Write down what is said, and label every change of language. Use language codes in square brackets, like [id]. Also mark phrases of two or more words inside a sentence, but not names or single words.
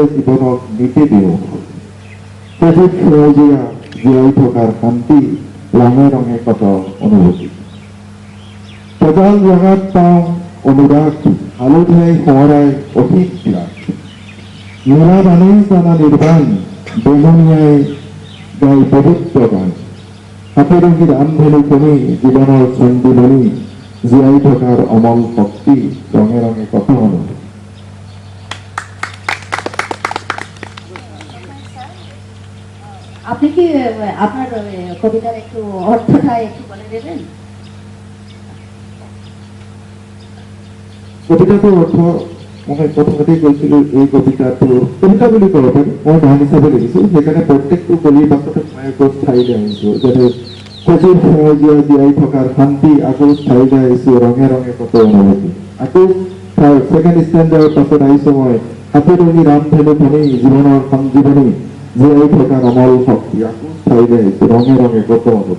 [as] জীৱনক নীতি দিওঁ, সজীৱ সেউজীয়া জীয়াই থকাৰ শান্তি ৰঙে ৰঙে কত অনুভূতি, সজাল ৰঙাত পাওঁ অনুৰাগ হালধিয়াই সোঁৱৰাই অধিক ত্যাগ, নীলা বানেই জানা নিৰ্বাণ বেঙুনীয়াই গাই পবিত্ৰ গান, হাতেৰঙী ৰামধেনু খনি জীৱনৰ চন্দীমণি জীয়াই থকাৰ অমল শক্তি ৰঙে ৰঙে কত অনুভূতি। [bn] আপনি কি আপনার কবিতার একটু অর্থটা একটু বলে দেবেন? [as] কবিতাটোৰ অৰ্থ মই প্ৰথমতেই কৈছিলোঁ, এই কবিতাটো কবিতা বুলি ক'ব পাৰি, মই গান হিচাপে লিখিছোঁ। সেইকাৰণে প্ৰত্যেকটো কলিৰ পাছতে মই আকৌ ঠাইলৈ আহিছোঁ, যেনে সজীৱ সেউজীয়া জীয়াই থকাৰ শান্তি, আকৌ ঠাইলৈ আহিছোঁ ৰঙে ৰঙে কত অনুভূতি, আকৌ ছেকেণ্ড ষ্টেণ্ডাৰৰ পাছত আহিছোঁ মই হাতেৰঙী ৰামধেনু খনি জীৱনৰ সঞ্জীৱনী জীয়াই থকাৰ অমল শক্তি, আকৌ ঠাইলৈ আহিছোঁ ৰঙে ৰঙে কত অনুভূতি।